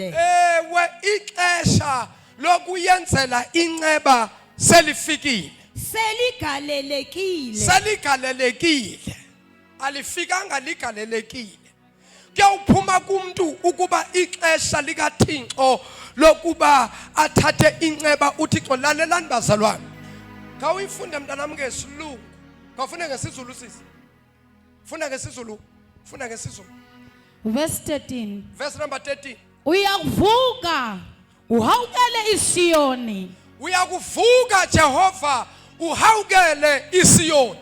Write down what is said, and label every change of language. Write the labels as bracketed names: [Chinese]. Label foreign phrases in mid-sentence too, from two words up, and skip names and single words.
[Xhosa] Ewe ixesha lokuyenzela inceba selifikile. Seligalelekile. Seligalelekile. Alifikanga ligalelekile. Kuyawuphuma kumuntu ukuba ixesha likaThixo lokuba athathe inceba uThixo lalelani bazalwane. Kawuyifunda mntanami ngesilungu. Kawufunda ngesizulu sisi. Funda ngesizulu. Funda ngesizulu. [English] Verse 13. Verse number 13. [Xhosa] Uyavuka uhawukele iSiyoni. Uyakuvuka Jehova uhawukele iSiyoni.